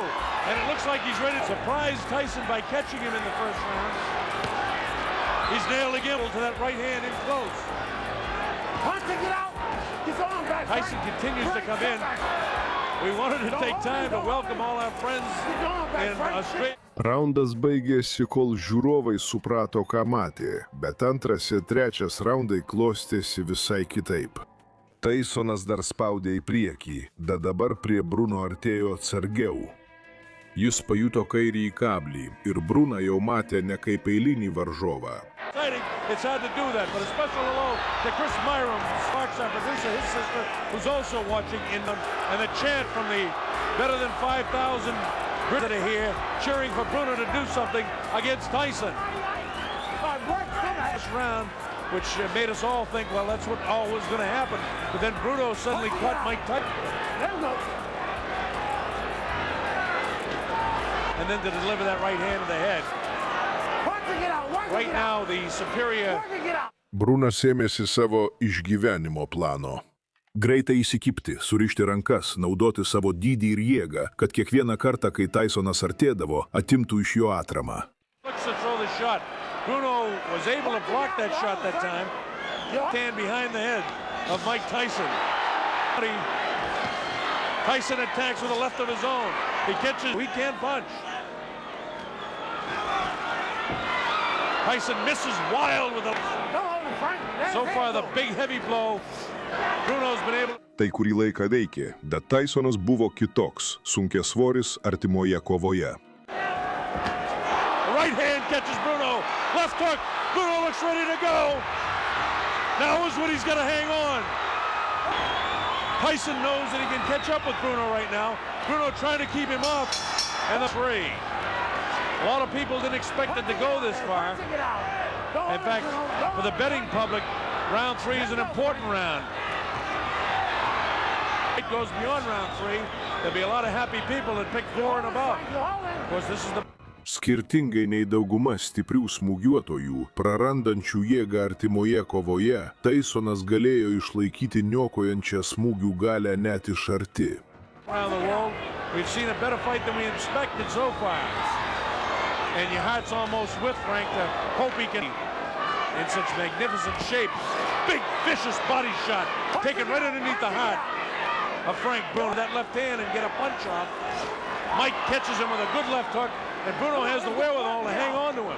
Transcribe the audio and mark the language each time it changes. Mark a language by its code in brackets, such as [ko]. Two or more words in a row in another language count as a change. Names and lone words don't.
[en] And it looks like he's ready to surprise Tyson by catching him in the first round. He's nailed again to that right hand in close. Tyson continues to come in. We wanted to take time to welcome all our friends in Australia. [lt] Raundas baigėsi, kol žiūrovai suprato, ką matė, bet antras ir trečias raundai klostėsi visai kitaip. Tysonas dar spaudė į priekį, bet dabar prie Bruno artėjo atsargiau. Jis pajuto kairįjį kablį ir Bruną jau matė ne kaip eilinį varžovą. [en] It's hard to do that, but a special hello to Chris Myram, Sparks, our producer, his sister, who's also watching in them, and the chant from the better than 5,000 Brits that are here cheering for Bruno to do something against Tyson. This round, which made us all think, well, that's what all was going to happen. But then Bruno suddenly caught Mike Tyson. And then to deliver that right hand to the head. Right now, the superior... [lt] Brunas ėmėsi savo išgyvenimo plano. Greitai įsikibti, surišti rankas, naudoti savo dydį ir jėgą, kad kiekvieną kartą, kai Tysonas artėdavo, atimtų iš jo atramą. [en] Bruno was able to block that shot that time. Stand behind the head of Mike Tyson. Tyson attacks with a left of his own. He catches, he can't punch. Tyson misses wild with a... So far the big heavy blow. Bruno's been able... [lt] Tai kurį laiką veikė, bet Tysonas buvo kitoks, sunkiasvoris artimoje kovoje. [en] Right hand catches Bruno. Left hook. Bruno looks ready to go. Now is when he's got to hang on. Tyson knows that he can catch up with Bruno right now. Bruno trying to keep him off. And the three. A lot of people didn't expect it to go this far. In fact, for the betting public, round three is an important round. It goes beyond round three. There'll be a lot of happy people that pick 4 and above. Of course, this is the... [lt] Skirtingai nei dauguma stiprių smūgiuotojų, prarandančių jėgą artimoje kovoje, Tysonas galėjo išlaikyti niokojančią smūgių galę net iš arti. [en] Around the world, we've seen a better fight than we expected so far. And your heart's almost with Frank to hope he can in such magnificent shape. Big, vicious body shot, taken right underneath the heart of Frank Bruno. That left hand and get a punch off. Mike catches him with a good left hook, and Bruno has the wherewithal to hang on to him.